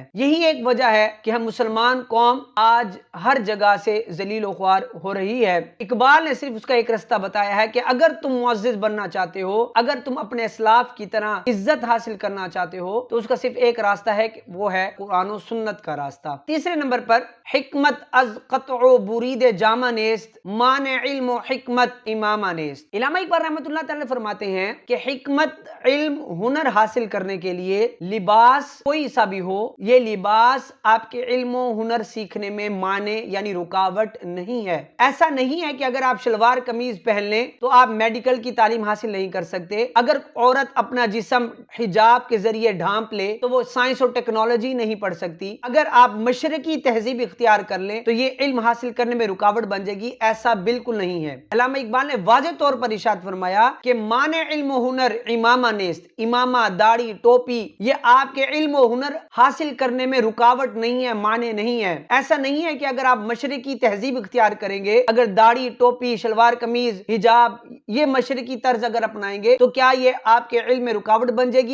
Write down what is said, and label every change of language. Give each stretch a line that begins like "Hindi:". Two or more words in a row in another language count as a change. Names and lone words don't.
Urdu: یہی ایک وجہ ہے کہ ہم مسلمان قوم آج ہر جگہ سے ذلیل و خوار ہو رہی ہے۔ اقبال نے صرف اس کا ایک راستہ بتایا ہے کہ اگر تم معزز بننا چاہتے ہو، اگر تم اپنے اسلاف کی طرح عزت حاصل کرنا چاہتے ہو تو اس کا صرف ایک راستہ ہے کہ وہ ہے قرآن و سنت کا راستہ۔ تیسرے نمبر پر
Persian: حکمت از قطع و برید جامہ نیست، مانع علم و حکمت امام نیست۔
Urdu: علامہ اقبال رحمۃ اللہ تعالی فرماتے ہیں کہ حکمت، علم، ہنر حاصل کرنے کے لیے لباس کوئی سا بھی ہو، یہ لباس آپ کے علم و ہنر سیکھنے میں مانع یعنی رکاوٹ نہیں ہے۔ ایسا نہیں ہے کہ اگر آپ شلوار قمیض پہن لیں تو آپ میڈیکل کی تعلیم حاصل نہیں کر سکتے، اگر عورت اپنا جسم حجاب کے ذریعے ڈھانپ لے تو وہ سائنس اور ٹیکنالوجی نہیں پڑھ سکتی، اگر آپ مشرقی تہذیب اختیار کر لیں تو یہ علم حاصل کرنے میں رکاوٹ بن جائے گی، ایسا بالکل نہیں نہیں ہے. علامہ اقبال نے واضح طور پر ارشاد فرمایا کہ
Persian: مانع علم و هنر عمامه نیست,
Urdu: عمامہ، داڑھی، ٹوپی یہ آپ کے علم و ہنر حاصل کرنے میں رکاوٹ نہیں ہے، مانع نہیں ہے. ایسا نہیں ہے کہ اگر آپ مشرقی تہذیب اختیار کریں گے، اگر داڑھی، ٹوپی، شلوار قمیض، حجاب یہ مشرقی طرز اگر اپنائیں گے تو کیا یہ آپ کے علم میں رکاوٹ بن جائے گی?